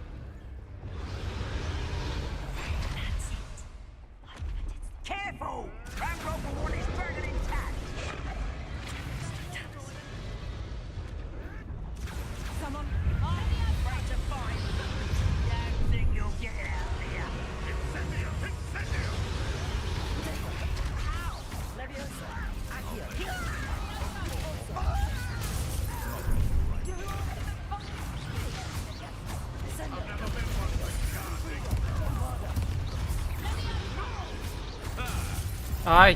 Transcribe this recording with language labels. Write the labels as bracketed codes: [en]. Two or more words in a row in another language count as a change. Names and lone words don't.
[en] Careful! Ramrock will want his dragon intact! Someone. Afraid to fight? Don't think you'll get it out of here. Incendio! Incendio! Ow! Leviosa! Accio! Ай!